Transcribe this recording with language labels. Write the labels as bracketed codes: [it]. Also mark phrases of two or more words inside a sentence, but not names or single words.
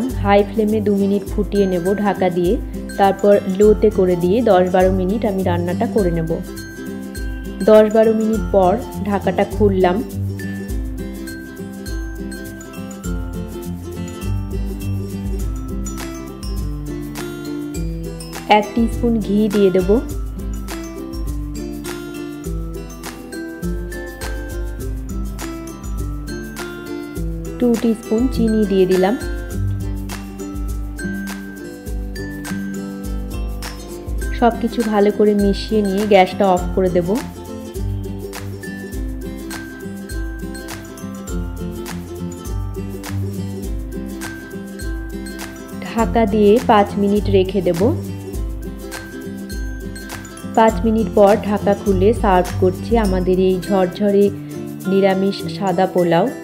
[bn] হাই ফ্লেমে 2 মিনিট ফুটিয়ে নেব ঢাকা দিয়ে, তারপর লো তে করে দিয়ে 10-12 মিনিট আমি রান্নাটা করে নেব। 10-12 মিনিট পর ঢাকাটা খুললাম। এক টিস্পুন ঘি দিয়ে দেব। 2 টিস্পুন চিনি দিয়ে দিলাম। সবকিছু ভালো করে মিশিয়ে নিয়ে গ্যাসটা অফ করে দেব। ঢাকা দিয়ে 5 মিনিট রেখে দেব। 5 মিনিট পর ঢাকা খুলে সার্ভ করছি আমাদের এই ঝরঝরে নিরামিষ সাদা পোলাও।